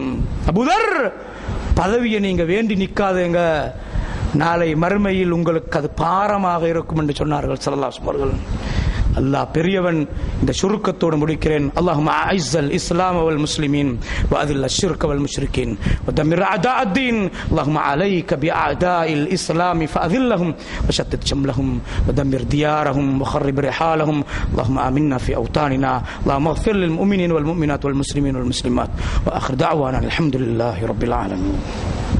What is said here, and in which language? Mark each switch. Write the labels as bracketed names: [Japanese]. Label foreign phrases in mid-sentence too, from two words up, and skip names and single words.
[Tamil] அபூதர், பதவியை நீங்க வேண்டி நிக்காதேங்க, நாளை மறுமையில் உங்களுக்கு அது பாரமாக இருக்கும் என்று சொன்னார்கள் [Arabic] صلى الله عليه وسلم. [Tamil] அல்லாஹ் பெரியவன். இந்த சுருக்கத்தோடு முடிக்கிறேன். [Arabic] اللهم أعز الإسلام و المسلمين و أذل الشرك و المشركين و دمر أعداء الدين. اللهم عليك ب أعداء الإسلام فأذلهم و شتت شملهم و دمر ديارهم و خرب رحالهم. اللهم آمنا في أوطاننا. اللهم اغفر للمؤمنين والمؤمنات والمسلمين والمسلمات. وآخر دعوانا الحمد لله رب العالمين.